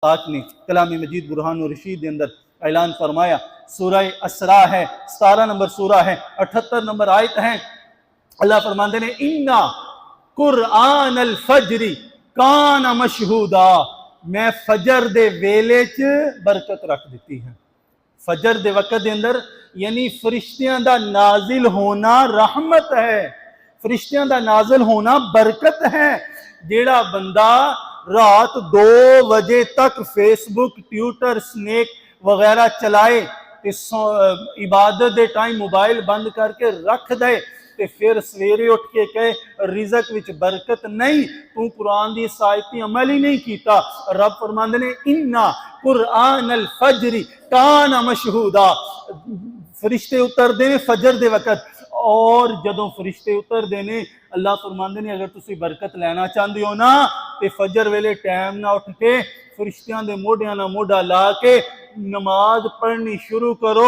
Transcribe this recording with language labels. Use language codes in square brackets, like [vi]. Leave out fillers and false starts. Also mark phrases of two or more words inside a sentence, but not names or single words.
[ur] پاک نے کلام مجید برہان اور رشید کے اندر اعلان فرمایا. سورہ اسرا ہے، 17 نمبر سورہ ہے، 78 نمبر آیت ہے. [pa] اللہ فرماتے نے [ar] إن قرآن الفجر كان مشهودا, [pa] میں فجر دے ویلے چ برکت رکھ دی ہے. فجر دے وقت دے اندر یعنی فرشتیاں دا نازل ہونا رحمت ہے، فرشتیاں دا نازل ہونا برکت ہے. جیڑا بندہ رات 2 بجے تک فیس بک، ٹویٹر، سنیک وغیرہ چلائے تے عبادت دے ٹائم موبائل بند کر کے رکھ دے تے فیر سویرے اٹھ کے کہے رزق وچ برکت نہیں، تُو قرآن دی آیت عمل ہی نہیں کیتا. رب فرماندے نے [ar] إن قرآن الفجر كان مشهودا, [pa] فرشتے اتردے نے فجر دے وقت، اور جدوں فرشتے اتردے نے اللہ فرماندے نے اگر تسی برکت لینا چاہتے ہو نا تے فجر ویلے ٹائم نا اٹھ کے فرشتیاں دے موڈھیاں نال موڈھا لا کے نماز پڑھنی شروع کرو.